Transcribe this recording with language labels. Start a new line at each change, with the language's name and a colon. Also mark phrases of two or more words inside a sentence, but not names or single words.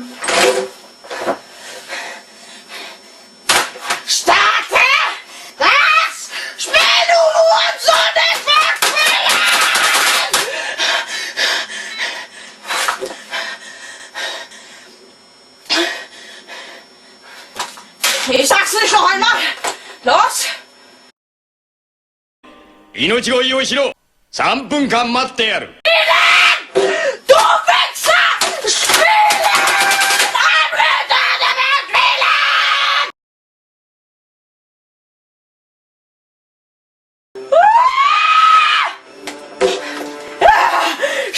German: Starte das Spiel, du Hurensohn! Ich will spielen! Ich sag's nicht noch einmal! Los!
Japanese: 命乞いをしろ。3分間待ってやる。
German: Du Wichser! Spielen! Unreal Tournament spielen!